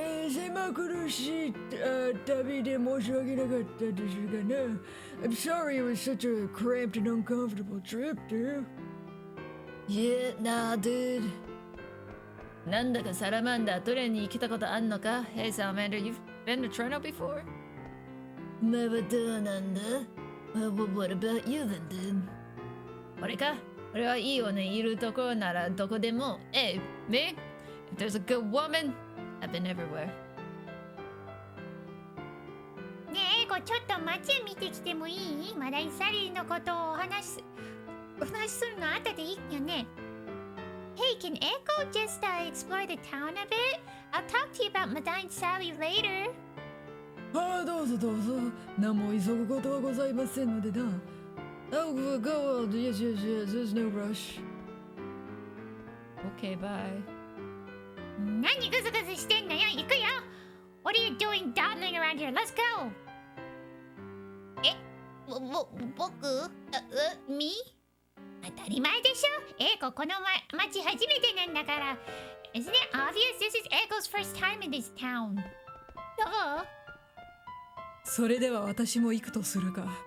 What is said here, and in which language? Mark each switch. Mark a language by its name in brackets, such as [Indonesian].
[Japanese] 狭苦しい旅で申し訳なかったですがな。 [English] I'm sorry it was such a cramped and uncomfortable trip, dude. Yeah, nah, dude. [Japanese] なんだかサラマンダートレーに来たことあんのか? [English] Hey Salamander, you've been to Treno before? Never done, なんだ? What about you then, dude? [Japanese] 俺か? 俺はいい女いるところならどこでも. [English] Hey, me? If there's a good woman, I've been everywhere. [Japanese] ねえ、エイコちょっと街見てきてもいい？まだサリーのことをお話しするの後でいいよね。 [English] Hey, can Echo just explore the town a bit? I'll talk to you about Madame Sally later. [Japanese] どうぞどうぞ。何も急ぐことはございませんのでな。 [English] Oh, go on. Yes, there's no rush. Okay, bye. [Japanese] 何グズグズしてんのよ。行くよ。 [English] What are you doing dawdling around here? Let's go. [Japanese] 僕me? 当たり前でしょ。エイコこの街初めてなんだから。 [English] Isn't it obvious this is Eiko's first time in this town? [Japanese] どう？それでは私も行くとするか。